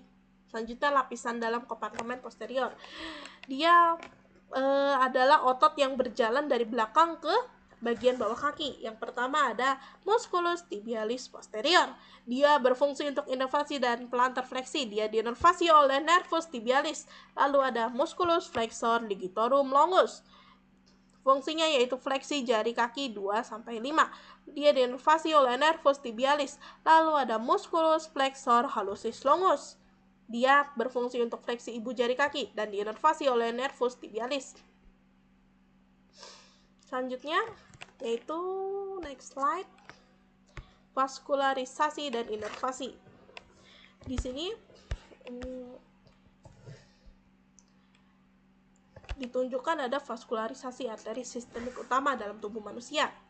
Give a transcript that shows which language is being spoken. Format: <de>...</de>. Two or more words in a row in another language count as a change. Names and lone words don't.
<id>Selanjutnya lapisan dalam kompartemen posterior. Dia adalah otot yang berjalan dari belakang ke bagian bawah kaki. Yang pertama ada</id> <la>musculus tibialis posterior.</la> <id>Dia berfungsi untuk inervasi dan plantar fleksi. Dia diinervasi oleh</id> <la>nervus tibialis.</la> <id>Lalu ada</id> <la>musculus flexor ligitorum longus.</la> <id>Fungsinya yaitu fleksi jari kaki 2-5. Dia diinervasi oleh</id> <la>nervus tibialis.</la> <id>Lalu ada</id> <la>musculus flexor hallucis longus.</la> <id>Dia berfungsi untuk fleksi ibu jari kaki dan diinervasi oleh</id> <la>nervus tibialis.</la> <id>Selanjutnya yaitu</id> <en>next slide,</en> <id>vaskularisasi dan inervasi. Di sini ditunjukkan ada vaskularisasi arteri sistemik utama dalam tubuh manusia.</id>